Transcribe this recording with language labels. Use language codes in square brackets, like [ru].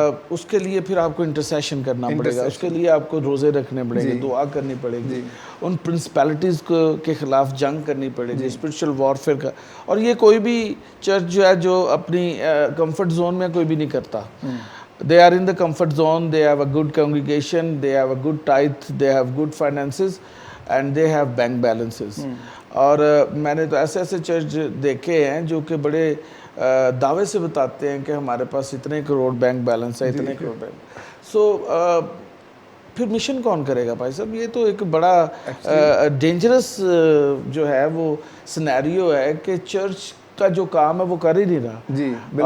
[ur] اس کے لیے پھر آپ کو انٹرسیشن کرنا پڑے گا، اس کے لیے آپ کو روزے رکھنے پڑیں گے، دعا کرنی پڑے گی، ان پرنسپیلٹیز کے خلاف جنگ کرنی پڑے گی، اسپرچل وارفیئر کا. اور یہ کوئی بھی چرچ جو ہے جو اپنی کمفرٹ زون میں کوئی بھی نہیں کرتا. [en] They are in the comfort zone, they have a good congregation, they have a good tithe, they have good finances and they have bank balances. [ur] اور میں نے تو ایسے چرچ دیکھے ہیں جو کہ بڑے دعوے سے بتاتے ہیں کہ ہمارے پاس اتنے کروڑ بینک بیلنس ہے، اتنے کروڑ بینک. سو پھر مشن کون کرے گا بھائی صاحب؟ یہ تو ایک بڑا ڈینجرس جو ہے وہ سینیریو ہے کہ چرچ کا جو کام ہے وہ کر ہی نہیں رہا.